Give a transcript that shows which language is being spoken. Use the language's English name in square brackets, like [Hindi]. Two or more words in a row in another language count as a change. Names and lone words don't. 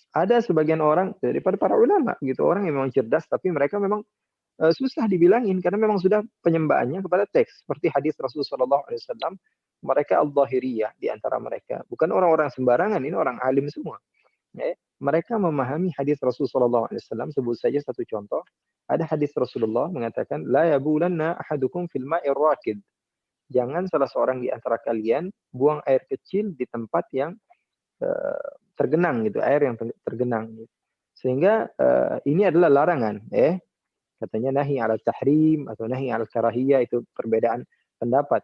[Indonesian] Ada sebagian orang daripada para ulama gitu, orang yang memang cerdas tapi mereka memang susah dibilangin karena memang sudah penyembahannya kepada teks. Seperti hadis Rasulullah SAW, mereka al-zahiriyah di antara mereka. Bukan orang-orang sembarangan, ini orang alim semua. Mereka memahami hadis Rasulullah SAW. Sebut saja satu contoh. Ada hadis Rasulullah mengatakan, [Arabic] لا يبولن أحدكم في الماء الراكد. [Indonesian] Jangan salah seorang di antara kalian buang air kecil di tempat yang tergenang gitu, air yang tergenang. Sehingga ini adalah larangan, katanya [Arabic] نهي على التحريم [Indonesian] atau [Arabic] نهي على الكراهية, [Indonesian] itu perbedaan pendapat.